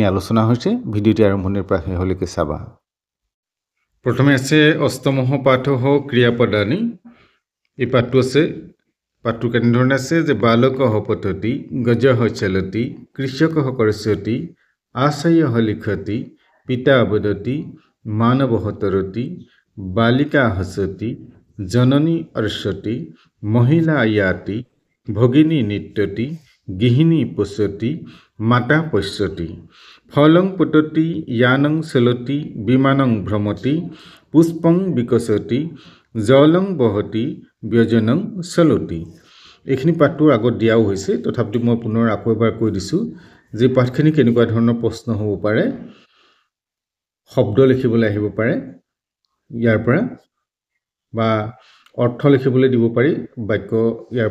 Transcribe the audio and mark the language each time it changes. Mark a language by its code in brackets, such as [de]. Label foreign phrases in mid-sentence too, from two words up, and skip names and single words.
[as] আলোচনা হৈছে ভিডিঅ'টি আৰম্ভণিৰ পৰা শেষলৈকে চাবা প্ৰথমে আছে অষ্টমহ পাঠ ক্ৰিয়াপদানি এই পাঠটো আছে পাঠটো কেনে ধৰণে আছে যে [sa] बालकः पठति गजः चलति कृषकः कर्षति आशयः लिखति पिता वदति मानवः तरति बालिका हसति जननी अर्षति महिला याति भगिनी नृत्यति गृहिणी पोषति माता पश्यति फलं पतति यानं चलति विमानं भ्रमति पुष्पं विकसति जलं बहति व्यजनं चलति [as] এইখিনি পাঠটোৰ আগত দিয়াও হৈছে তথাপি মই পুনৰ আকৌ এবাৰ কৈ দিছো যে পাঠখিনি কেনেকুৱা ধৰণৰ প্ৰশ্ন হ'ব পাৰে শব্দ লিখিবলৈ আহিব পাৰে ইয়াৰ পৰা বা অৰ্থ লিখিবলৈ দিব পাৰি বাক্য ইয়াৰ